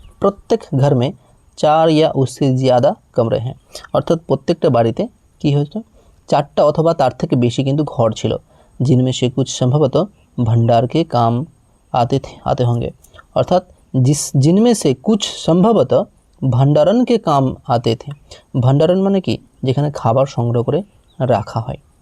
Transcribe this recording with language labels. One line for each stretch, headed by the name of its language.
Bangla: প্রত্যেক ঘর
Hindi: में 4 या उससे ज़्यादा कमरे हैं।
Bangla: অর্থাৎ প্রত্যেকটা বাড়িতে কি হয়েছে, 4টা অথবা তার থেকে বেশি কিন্তু ঘর ছিল।
Hindi: जिनमें से कुछ संभवतः भंडार के काम आते होंगे। अर्थात जिनमें से कुछ संभवतः भंडारण के काम आते थे। भंडारण माने कि
Bangla: যেখানে খাবার সংগ্রহ করে রাখা হয়।